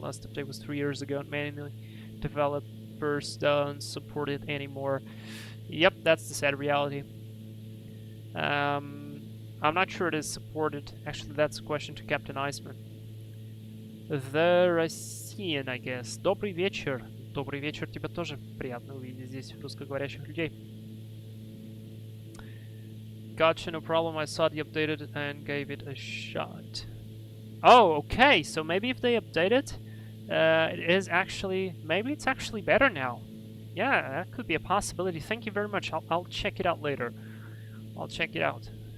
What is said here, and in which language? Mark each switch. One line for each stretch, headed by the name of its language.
English: Last update was 3 years ago, and manually developers don't support it anymore. Yep, that's the sad reality. I'm not sure it is supported. Actually, that's a question to Captain Iceman. The Russian, I guess.
Russian: Добрый вечер. Добрый вечер, тебе тоже приятно увидеть здесь русскоговорящих людей.
English: Gotcha, no problem. I saw the updated and gave it a shot. Oh, okay. So maybe if they update it, it is actually... Maybe it's actually better now. Yeah, that could be a possibility. Thank you very much. I'll check it out later. I'll check it out.